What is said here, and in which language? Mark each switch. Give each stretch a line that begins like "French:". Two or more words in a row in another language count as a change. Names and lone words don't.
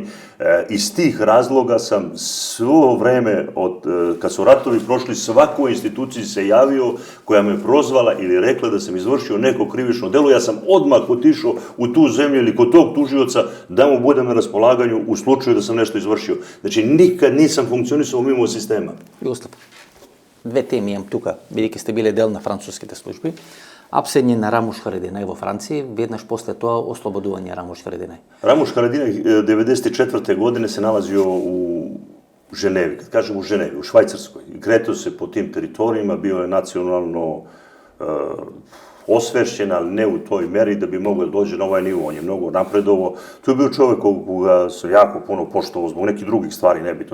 Serbian: Iz tih razloga sam svo vreme, kad su ratovi prošli, svakoj instituciji se javio koja me prozvala ili rekla da sam izvršio neko krivično delo, ja sam odmah otišao u tu zemlju ili kod tog tužioca da mu budem na raspolaganju u slučaju da sam nešto izvršio. Znači, nikad nisam funkcionisao mimo sistema. Jugoslav, dve teme imam tuka,
Macedonian: бидејќи сте биле дел на француските служби. Апсење на Рамуш Харадинај во Франција, веднаш после тоа ослободување Рамуш Харадинај. Рамуш Харадинај 1994.
Serbian: godine se nalazio u Ženevi, kad kažem u Ženevi, u Švajcarskoj. Kretao se po tim teritorijima, bio je nacionalno osvešćen, ali ne u toj meri da bi mogao da dođe na ovaj nivo. On je mnogo napredovo. To je bio čovjek koga sam jako puno poštovao zbog nekih drugih stvari, nebitno.